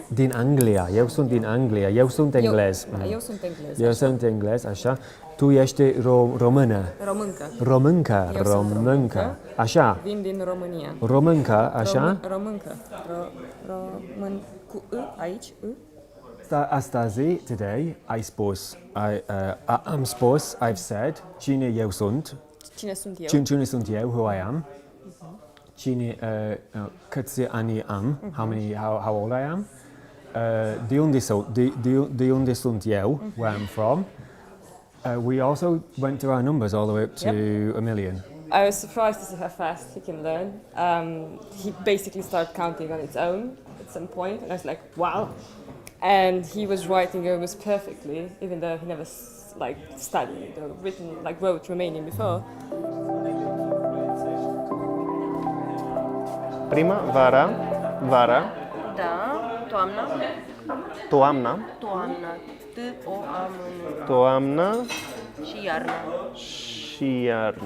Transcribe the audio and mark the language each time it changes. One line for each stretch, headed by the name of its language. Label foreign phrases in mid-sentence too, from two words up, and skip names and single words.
Romanian: Din Anglia. Eu sunt din Anglia. Eu sunt englez. Eu sunt englez. Eu sunt englez, așa. Tu ești română. Româncă. Româncă. Eu sunt Româncă. Așa. Vin din România. Româncă, așa. Româncă. Român cu î aici, î. Astăzi,
English: today, I've said,
Romanian: cine eu sunt. Cine sunt eu? Cine sunt eu,
English: who I am.
Romanian: Cine, câți ani am,
English: how old I am.
Romanian: De unde sunt eu,
English: where I'm from. We also went through our numbers all the way up to a million. I was surprised to see how fast he can learn. He basically started counting on its own at some point, and I was like, wow. And he was writing almost perfectly, even though he never studied or wrote Romanian before.
Romanian: Prima, vara, Da, toamna. toamna, Toamna. T-O-A-M-N. toamna Și iarna. și iarna.